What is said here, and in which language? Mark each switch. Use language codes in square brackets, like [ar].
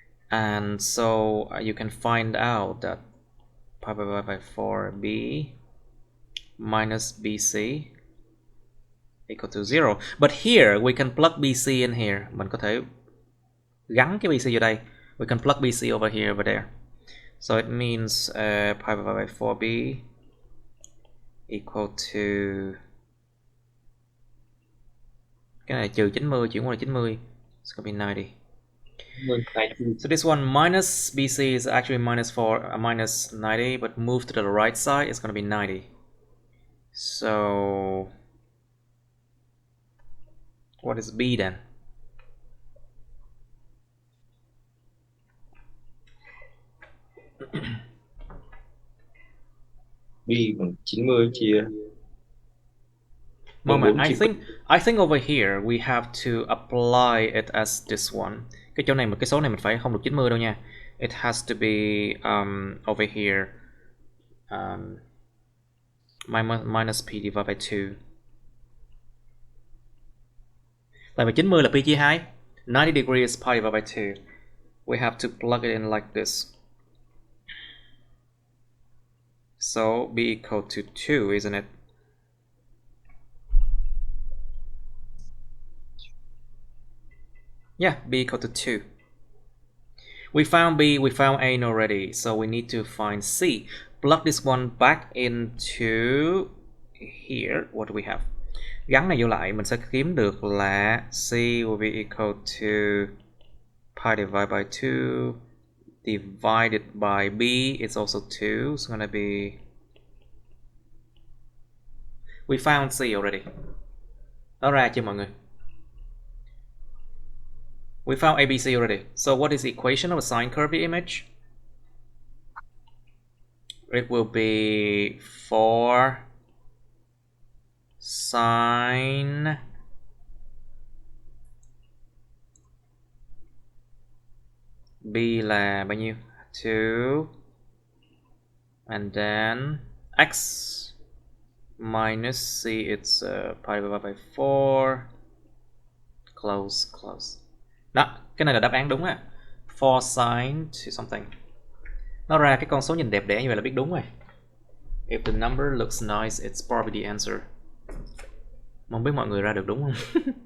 [en] And so you can find out that pi divided by 4b minus bc equal to 0. But here we can plug bc in here. [vi] Mình có thể gắn cái bc vô đây. [en] We can plug bc over here, over there. So it means pi divided by 4b equal to, [vi] cái này trừ 90 chuyển qua là 90. [en] It's gonna be 90. So this one minus bc is actually minus 4, minus 90, but move to the right side, it's gonna be 90. So what is b then? [vi] B bằng 90 chia [en] Moment, I think over here we have to apply it as this one. [vi] Cái chỗ này, một cái số này mình phải không được 90 đâu nha. [en] It has to be over here minus p divided by 2. [vi] Tại vì 90 là pi chia 2. [en] 90 degrees pi divided by 2. We have to plug it in like this. So b equal to 2, isn't it? Yeah, b equal to 2. We found b, we found a already, so we need to find c. Plug this one back into here. What do we have? [vi] Gắn này vô lại, mình sẽ kiếm được là [en] c will be equal to pi divided by 2 divided by b is also 2. It's gonna be, we found c already. [vi] Nó ra chưa mọi người? [en] We found ABC already. So what is the equation of a sine curve image? It will be 4 sine B [vi] là bao nhiêu? [en] 2 and then x minus c, it's pi divided by 4. Close. [vi] Đó, cái này là đáp án đúng á. [en] 4 sine to something. [vi] Nó ra cái con số nhìn đẹp đẽ như vậy là biết đúng rồi. [en] If the number looks nice, it's probably the answer. [vi] Không biết mọi người ra được đúng không?